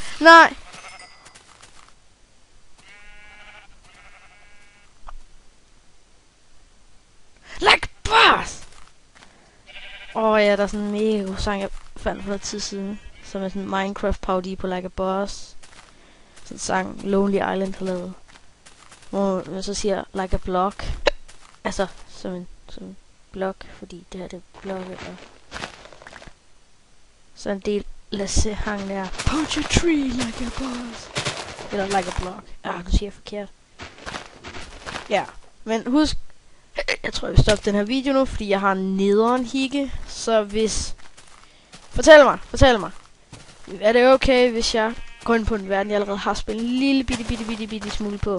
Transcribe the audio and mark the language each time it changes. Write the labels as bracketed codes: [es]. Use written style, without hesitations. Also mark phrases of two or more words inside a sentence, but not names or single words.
[en] Nej! Like boss! [da] Ja, der er sådan en mega god sang, jeg fandt for noget tid siden. Som er sådan en Minecraft parodi på Like a Boss. Sådan en sang Lonely Island har lavet. hvor man så siger [en] like a block. [da] Altså, som en blok, fordi det her det er blokke, og så en del Lasse hang der. [en] Punch a tree like a boss. Eller like a block. [da] Du siger forkert. Ja, men husk, jeg tror jeg vil stoppe den her video nu, fordi jeg har en nederen hikke. Så hvis... Fortæl mig. Er det okay, hvis jeg går ind på en verden, jeg allerede har spillet en lille bitte smule på?